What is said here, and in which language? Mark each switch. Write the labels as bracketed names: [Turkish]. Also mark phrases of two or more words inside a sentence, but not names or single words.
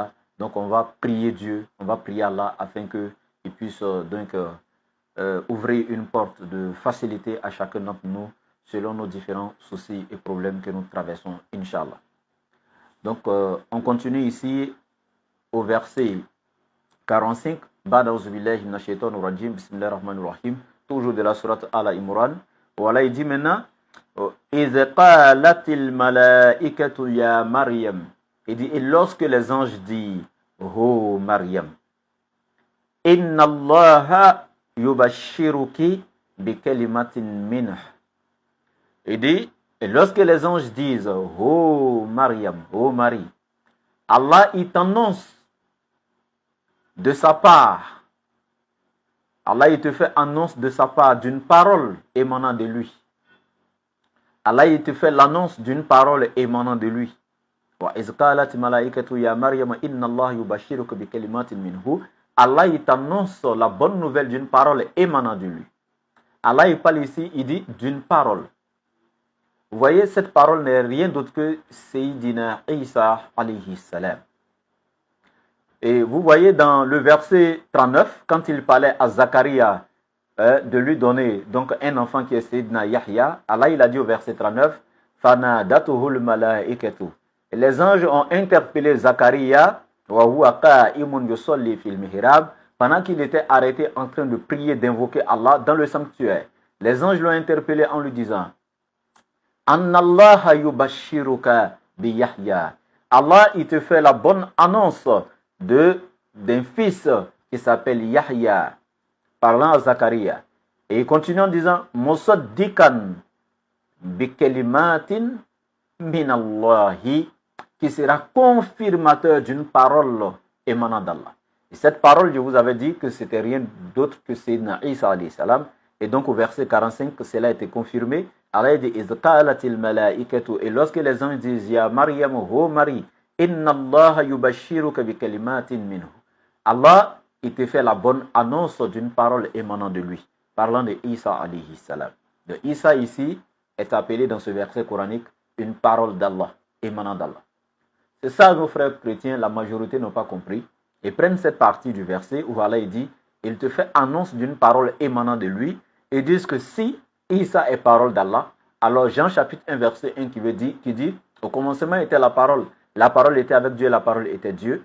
[French] Donc on va prier Dieu, on va prier Allah afin qu'il puisse donc ouvrir une porte de facilité à chacun d'entre nous selon nos différents soucis et problèmes que nous traversons, Inch'Allah. Donc, on continue ici au verset 45. Toujours de la sourate Al-Imran. Voilà, il dit maintenant, [Arabic] إِذْ قَالَتِ الْمَلَائِكَةُ يَا مَرْيَمْ. [French] Il dit, et lorsque les anges disent, [Arabic] oh Maryam, إن الله يبشرك بكلمة منه. [French] Il dit, et lorsque les anges disent, oh Maryam, oh Marie, Allah il t'annonce de sa part, Allah il te fait annonce de sa part d'une parole émanant de lui. Allah il te fait l'annonce d'une parole émanant de lui. [Arabic] وإذ قالت الملائكة يا مريم إن الله يبشرك بكلمة منه. [French] Allah il t'annonce la bonne nouvelle d'une parole émanant de lui. Allah il parle ici, il dit d'une parole. Vous voyez, cette parole n'est rien d'autre que Sayyidina Isa [Arabic] عليه السلام. [French] Et vous voyez dans le verset 39, quand il parlait à Zacharia de lui donner donc un enfant qui est Sayyidina Yahya, Allah il a dit au verset 39, [Arabic] فنادته الملائكة. [French] Et les anges ont interpellé Zacharia pendant qu'il était arrêté en train de prier, d'invoquer Allah dans le sanctuaire. Les anges l'ont interpellé en lui disant, [Arabic] أن الله يبشرك بيحيى. [French] Allah, il te fait la bonne annonce d'un fils qui s'appelle Yahya, parlant à Zacharia. Et il continue en disant, [Arabic] مصدقا بكلمة من الله, [French] qui sera confirmateur d'une parole émanant d'Allah. Et cette parole, je vous avais dit que c'était rien d'autre que Sayyidina Isa [Arabic] عليه السلام. [French] Et donc au verset 45, cela a été confirmé. Allah dit, et lorsque les anges disent, [Arabic] يا مريم, oh Marie, إن الله يبشرك بكلمة منه. [French] Allah, il te fait la bonne annonce d'une parole émanant de lui, parlant de Isa [Arabic] عليه السلام. [French] De Isa ici est appelé dans ce verset coranique une parole d'Allah, émanant d'Allah. C'est ça, nos frères chrétiens, la majorité n'ont pas compris. Et prennent cette partie du verset où Allah dit, il te fait annonce d'une parole émanant de lui, et disent que si Isa est parole d'Allah, alors Jean chapitre 1 verset 1 qui dit, au commencement était la parole était avec Dieu, la parole était Dieu.